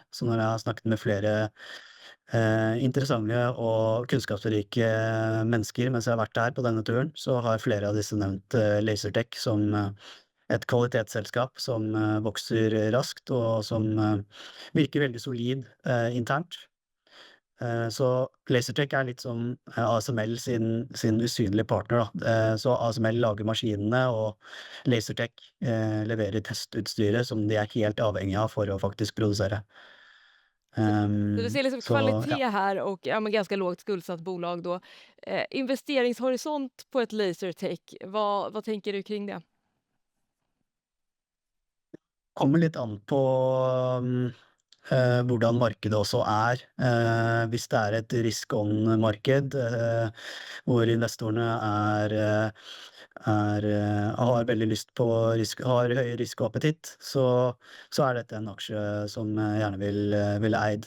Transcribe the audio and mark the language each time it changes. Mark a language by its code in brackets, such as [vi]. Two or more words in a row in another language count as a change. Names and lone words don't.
[no] Så når jeg har snakket med flere interessante og kunnskapsrike mennesker mens jeg har vært her på denne turen, så har flere av disse nevnt Lasertech som et kvalitetsselskap som vokser raskt og som virker veldig solid internt. Så Lasertech er litt som ASML sin usynlige partner da. Så ASML lager maskinene, og Lasertech leverer testutstyret som de er helt avhengige av for å faktisk produsere. Så du ser liksom kvalitet ja. [sv] här och men ganska lågt skuldsatt bolag då. Investeringshorisont på ett Lasertech, vad tänker du kring det? [no] Kommer litt an på hvordan markedet også er. Hvis det er et risk-on-marked, hvor investorene har veldig lyst på har høy risikoappetitt, så er dette en aksje som jeg gjerne vil eid.